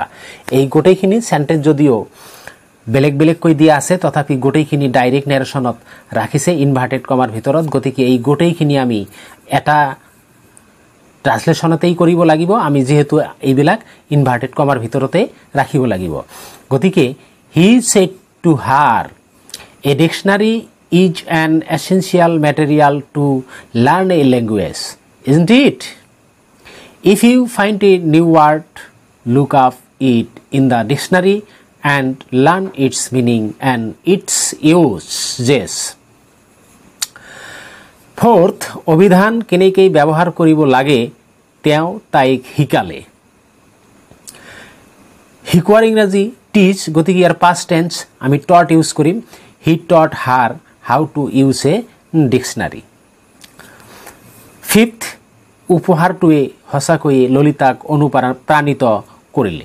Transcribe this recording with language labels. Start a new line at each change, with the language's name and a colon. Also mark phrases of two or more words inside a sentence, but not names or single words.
Assamese: এই গোটেইখিনি সেন্টেন্স যদিও বেলেগ বেলেগকৈ দিয়া আছে তথাপি গোটেইখিনি
English: direct narrationত
Assamese: ৰাখিছে
English: inverted commaৰ
Assamese: ভিতৰত। গতিকে এই গোটেইখিনি আমি এটা ট্ৰান্সলেশ্যনতেই কৰিব লাগিব, আমি যেহেতু এইবিলাক
English: inverted commaৰ
Assamese: ভিতৰতে ৰাখিব লাগিব।
English: গতিকে He said to her a dictionary is an essential material to learn a language, isn't it? If you find a new word, look up it in the dictionary and learn its meaning and its uses. Fourth,
Assamese: অভিধান কেনেকৈ ব্যৱহাৰ কৰিব লাগে তেওঁ তাইক শিকালে। শিকোৱাৰ ইংৰাজী টিচ, গতিকে ইয়াৰ
English: past tense
Assamese: আমি
English: taught use
Assamese: কৰিম।
English: He taught her how to use a dictionary.
Assamese: ফিফথ, উপহাৰটোৱে সঁচাকৈয়ে ললিতাক অনুপ্ৰাণিত কৰিলে।